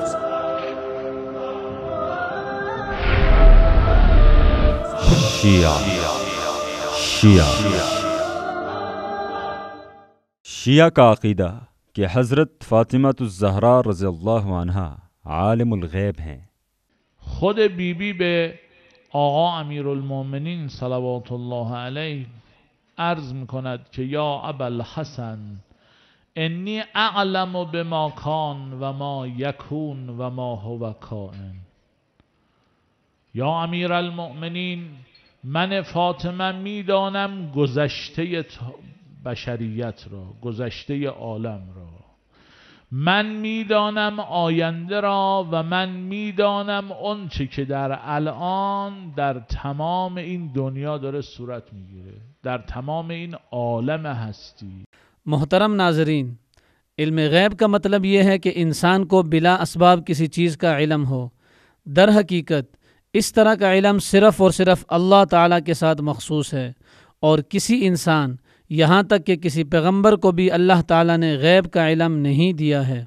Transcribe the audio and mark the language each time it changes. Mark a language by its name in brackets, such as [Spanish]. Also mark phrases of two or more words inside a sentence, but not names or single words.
[Urdu] شیعہ کا عقیدہ کہ حضرت فاطمہ الزہرا رضی اللہ عنہا عالم الغیب ہیں۔ [Persian] خود بی بی به آقا امیرالمؤمنین [Arabic] صلوات الله علیه [Persian] عرض میکند که [Arabic] یا ابوالحسن انی اعلم بما کان و ما یکون و ما هو کائن. [Persian] یا امیرالمؤمنین، من فاطمه میدانم گذشته بشریت را، گذشته عالم را، من میدانم آینده را و من میدانم اون چه که در الان در تمام این دنیا داره صورت میگیره، در تمام این عالم هستی۔ [Urdu] محترم ناظرین، علم غیب کا مطلب یہ ہے کہ انسان کو بلا اسباب کسی چیز کا علم ہو۔ در حقیقت اس طرح کا علم صرف اور صرف اللہ تعالیٰ کے ساتھ مخصوص ہے، اور کسی انسان یہاں تک کہ کسی پیغمبر کو بھی اللہ تعالیٰ نے غیب کا علم نہیں دیا ہے۔